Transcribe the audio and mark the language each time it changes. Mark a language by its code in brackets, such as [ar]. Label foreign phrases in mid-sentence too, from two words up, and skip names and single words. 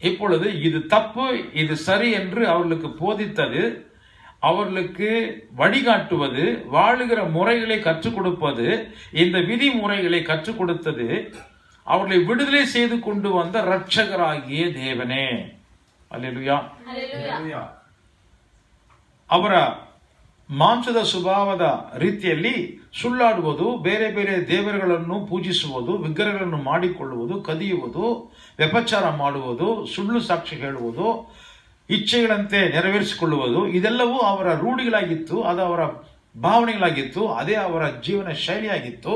[ta] இப்பொழுது இது தப்பு, இது சரி என்று அவர்களுக்கு போதித்தது, அவர்களுக்கு வழிகாட்டுவது, வாழுகிற முறைகளை கற்றுக் கொடுப்பது, இந்த விதிமுறைகளை கற்றுக் கொடுத்தது அவர்களை விடுதலை செய்து கொண்டு வந்த இரட்சகராகிய தேவனே. அல்லேலூயா. [kn] ಅವರ ಮಾಂಸದ ಸ್ವಭಾವದ ರೀತಿಯಲ್ಲಿ ಸುಳ್ಳಾಡುವುದು, ಬೇರೆ ಬೇರೆ ದೇವರುಗಳನ್ನು ಪೂಜಿಸುವುದು, ವಿಗ್ರಹಗಳನ್ನು ಮಾಡಿಕೊಳ್ಳುವುದು, ಕದಿಯುವುದು, ವ್ಯಭಿಚಾರ ಮಾಡುವುದು, ಸುಳ್ಳು ಸಾಕ್ಷಿ ಹೇಳುವುದು, ಇಚ್ಛೆಗಳಂತೆ ನೆರವೇರಿಸಿಕೊಳ್ಳುವುದು, ಇದೆಲ್ಲವೂ ಅವರ ರೂಢಿಗಳಾಗಿತ್ತು, ಅದು ಅವರ ಭಾವನೆಗಳಾಗಿತ್ತು, ಅದೇ ಅವರ ಜೀವನ ಶೈಲಿಯಾಗಿತ್ತು.